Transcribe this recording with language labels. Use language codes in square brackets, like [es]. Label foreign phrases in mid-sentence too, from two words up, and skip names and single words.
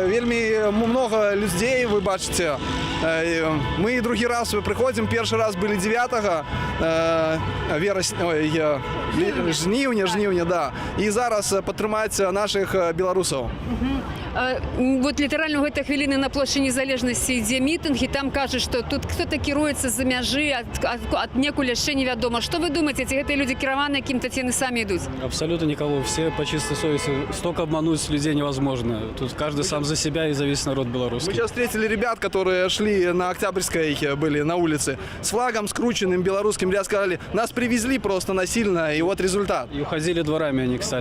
[be] Вельмі много людзей, вы бачыце. Мы другі раз прыходзім, першы раз былі 9 жніўня, да. І зараз падтрымаць нашых беларусаў. Вот літаральна ў гэтай хвіліны на плошчы Незалежнасці ідзе мітынг, і там кажуць, што тут хто-то кіруецца з-за мяжы, аднекуль яшчэ невядома. Што вы думаеце, ці гэтыя людзі кіраваныя кім-то, ці яны самі ідуць? [ru] Абсолютно никого. Все по чистой совести. Столько обмануть людей невозможно. Тут каждый сам за себя и за весь народ белорусский. Мы сейчас встретили ребят, которые шли на Октябрьской, были на улице, с флагом скрученным белорусским. Ребят сказали, нас привезли просто насильно, и вот результат. И уходили дворами они, кстати.